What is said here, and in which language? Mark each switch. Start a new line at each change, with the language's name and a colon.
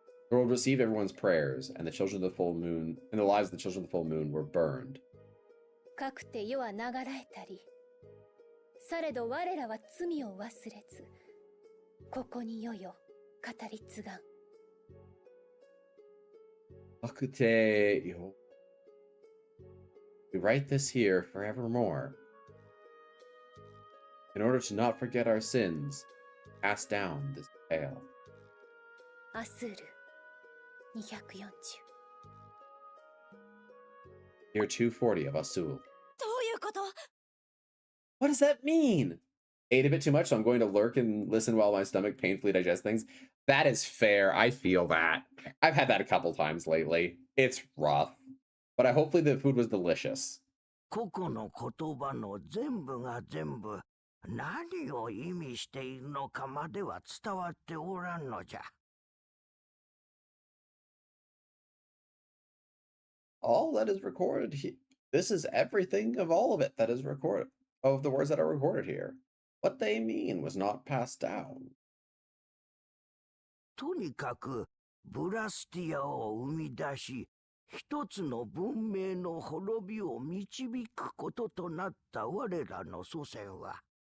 English: The world received everyone's prayers, and the children of the full moon, and the lives of the children of the full moon were burned.
Japanese: かくて世は流らえたり、されど我らは罪を忘れず、ここに世よ語り継がん。 Akute yo.
English: We write this here forevermore, in order to not forget our sins, pass down this tale.
Japanese: アスール240。
English: Year 240 of Asul.
Japanese: どういうこと？
English: What does that mean? Ate a bit too much, so I'm going to lurk and listen while my stomach painfully digests things. That is fair. I feel that. I've had that a couple times lately. It's rough. But hopefully the food was delicious.
Japanese: 個々の言葉の全部が全部何を意味しているのかまでは伝わっておらんのじゃ。
English: All that is recorded here. This is everything of all of it that is recorded. Of the words that are recorded here. What they mean was not passed down.
Japanese: とにかくブラスティアを生み出し、一つの文明の滅びを導くこととなった我らの祖先は、